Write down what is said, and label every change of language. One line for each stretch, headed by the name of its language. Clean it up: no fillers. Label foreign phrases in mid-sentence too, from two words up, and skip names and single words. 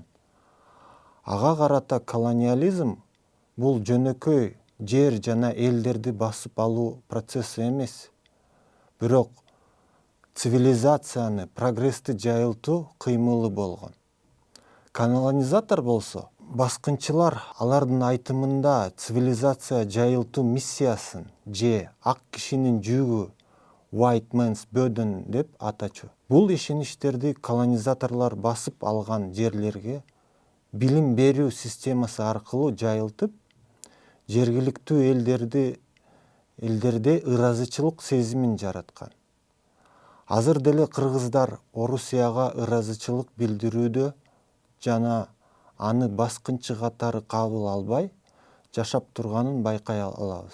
Kyrgyz: Ага карата колониализм бул жөнөкөй жер жана элдерди басып алуу процесси эмес, бирок цивилизацияны, прогрессти жайылтуу кыймылы болгон. Колонизатор болсо, баскынчылар алардын айтымында цивилизация жайылтуу миссиясын же ак кишинин жүгү,
English: white man's burden деп атачу.
Kyrgyz: Бул ишеничтерди колонизаторлор басып алган жерлерге билим берүү системасы аркылуу жайылтып, жергиликтүү элдерде ыраазычылык сезимин жараткан. Азыр деле кыргыздар Орусияга ыраазычылык билдирүүдө жана аны баскынчы катары кабыл албай жашап турганын байкай алабыз.